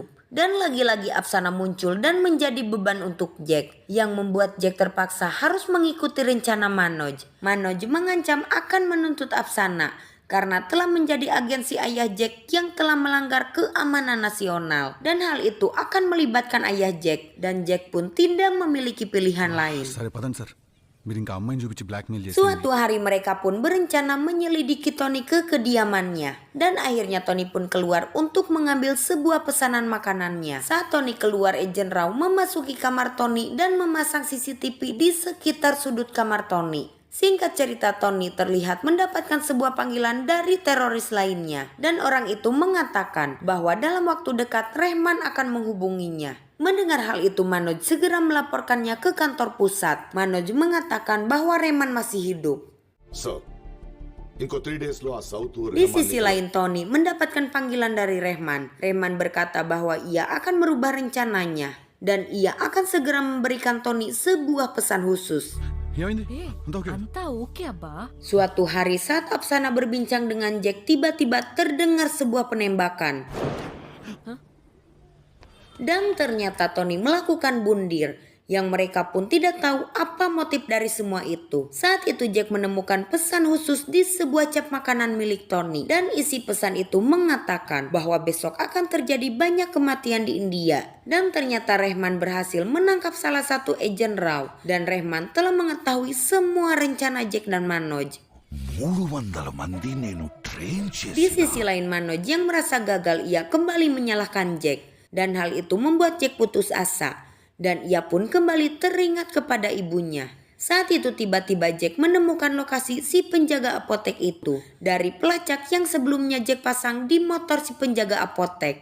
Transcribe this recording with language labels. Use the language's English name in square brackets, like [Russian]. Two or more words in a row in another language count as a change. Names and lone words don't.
[Indonesian] Dan lagi-lagi Apsana muncul dan menjadi beban untuk Jack, yang membuat Jack terpaksa harus mengikuti rencana Manoj. Manoj mengancam akan menuntut Apsana karena telah menjadi agensi ayah Jack yang telah melanggar keamanan nasional. Dan hal itu akan melibatkan ayah Jack, dan Jack pun tidak memiliki pilihan lain. [Telugu] సరే పదండి సార్ మీరు ఇంకా అమ్మాయిని చూపించి బ్లాక్మెయిల్ చేసి [Indonesian] Suatu hari mereka pun berencana menyelidiki Tony ke kediamannya. Dan akhirnya Tony pun keluar untuk mengambil sebuah pesanan makanannya. Saat Tony keluar, Agent Rao memasuki kamar Tony dan memasang CCTV di sekitar sudut kamar Tony. Singkat cerita, Tony terlihat mendapatkan sebuah panggilan dari teroris lainnya. Dan orang itu mengatakan bahwa dalam waktu dekat Rehman akan menghubunginya. Mendengar hal itu, Manoj segera melaporkannya ke kantor pusat. Manoj mengatakan bahwa Rehman masih hidup. [Telugu] సార్ ఇంకో 3 days లో ఆ సౌత్ [Indonesian] Di sisi lain, Tony mendapatkan panggilan dari Rehman. Rehman berkata bahwa ia akan merubah rencananya. Dan ia akan segera memberikan Tony sebuah pesan khusus. [Telugu] ఏమైంది ఏ అంతా ఓకే అంతా ఓకే అబ్బా [Indonesian] Suatu hari saat Apsana berbincang dengan Jack, tiba-tiba terdengar sebuah penembakan. Dan ternyata Tony melakukan bundir, yang mereka pun tidak tahu apa motif dari semua itu. Saat itu Jack menemukan pesan khusus di sebuah cap makanan milik Tony. Dan isi pesan itu mengatakan bahwa besok akan terjadi banyak kematian di India. Dan ternyata Rehman berhasil menangkap salah satu agen Rao. Dan Rehman telah mengetahui semua rencana Jack dan Manoj. [Telugu] 300 మంది నేను ట్రైన్ [Indonesian] Di sisi lain, Manoj yang merasa gagal, ia kembali menyalahkan Jack. Dan hal itu membuat Jack putus asa. Dan ia pun kembali teringat kepada ibunya. Saat itu tiba-tiba Jack menemukan lokasi si penjaga apotek itu dari pelacak yang sebelumnya Jack pasang di motor si penjaga apotek.